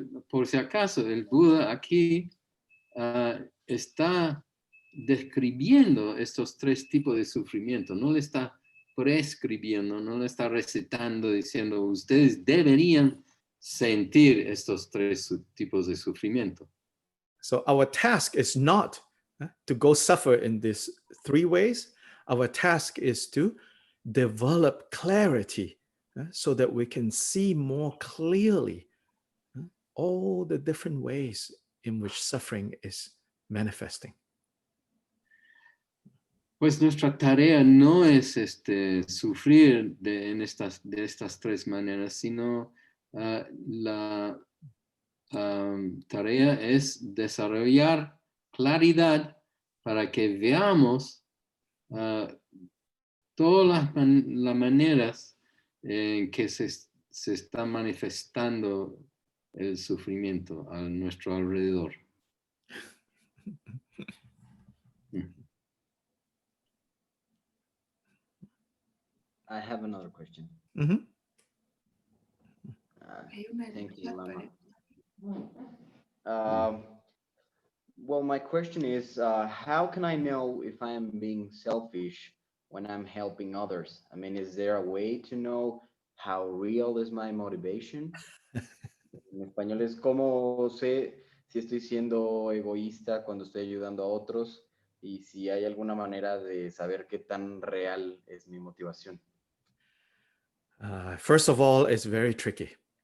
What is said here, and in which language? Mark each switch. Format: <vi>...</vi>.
<es>Por si acaso, el Buda aquí está describiendo estos tres tipos de sufrimiento, no le está prescribiendo, no le está recetando, diciendo, ustedes deberían sentir estos tres tipos de sufrimiento.</es> <en>So our task is not to go suffer in these three ways. Our task is to develop clarity so that we can see more clearly all the different ways in which suffering is manifesting.</en> <es>Pues nuestra tarea no es sufrir de estas tres maneras, sino la tarea es desarrollar claridad para que veamos todas las maneras en que se está manifestando el sufrimiento a nuestro alrededor.</es> <en>I have another question. Mm-hmm. Thank you, Lama. Well, my question is, how can I know if I am being selfish when I'm helping others? I mean, is there a way to know how real is my motivation?</en> <es>En español es cómo sé si estoy siendo egoísta cuando estoy ayudando a otros y si hay alguna manera de saber qué tan real es mi motivación.</es> <en>First of all, it's very tricky.</en>